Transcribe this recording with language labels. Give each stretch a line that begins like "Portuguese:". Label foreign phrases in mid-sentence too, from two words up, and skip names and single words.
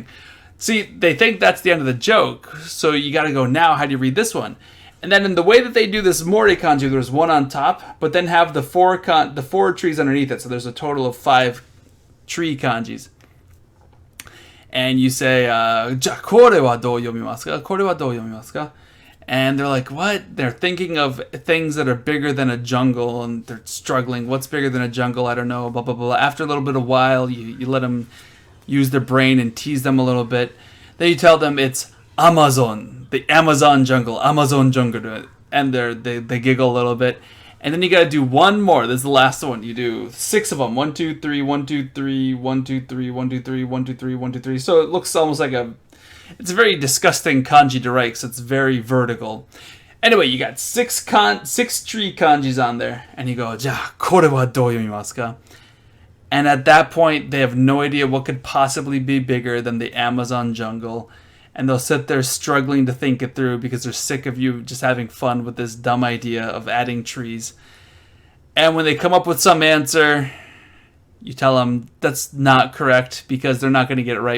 English: See, they think that's the end of the joke, so you got to go, now, how do you read this one? And then in the way that they do this Mori kanji, there's 1 on top, but then have the 4 trees underneath it, so there's a total of 5 tree kanjis. And you say,
Japanese: "これはどう読みますか? これはどう読みますか?"
English: And they're like, what? They're thinking of things that are bigger than a jungle, and they're struggling. What's bigger than a jungle? I don't know, blah, blah, blah. After a little bit of while, you let them use their brain and tease them a little bit. Then you tell them it's Amazon, the Amazon jungle, Amazon jungle, and they giggle a little bit. And then you got to do 1 more. This is the last one. You do 6 of them. 1, 2, 3, 1, 2, 3, 1, 2, 3, 1, 2, 3, 1, 2, 3, 1, 2, 3. So it looks almost like it's a very disgusting kanji to write because it's very vertical. Anyway, you got 6 tree kanjis on there, and you go,
Japanese: "じゃ、これはどう読みますか?"
English: And at that point, they have no idea what could possibly be bigger than the Amazon jungle. And they'll sit there struggling to think it through because they're sick of you just having fun with this dumb idea of adding trees. And when they come up with some answer, you tell them that's not correct because they're not going to get it right.